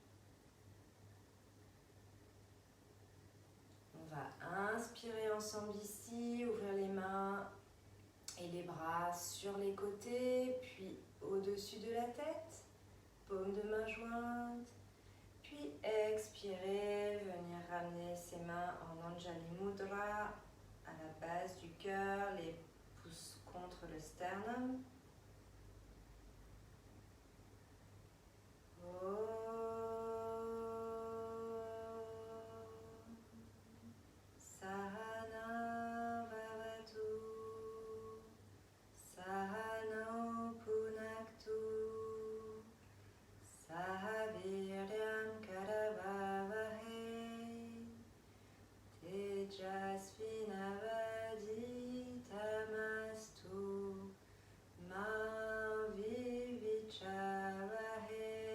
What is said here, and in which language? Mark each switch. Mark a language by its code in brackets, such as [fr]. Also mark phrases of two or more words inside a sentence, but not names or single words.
[fr] On va inspirer ensemble ici, ouvrir les mains et les bras sur les côtés, puis au-dessus de la tête, paume de main jointe. Puis expirez, venir ramener ses mains en Anjali Mudra à la base du cœur, les pouces contre le sternum. [sa] सहना भवतु, सहनो पुनक्तु, सहवीर्यं करवावहे, तेजस्विनावधीतमस्तु, मा विविचावहे.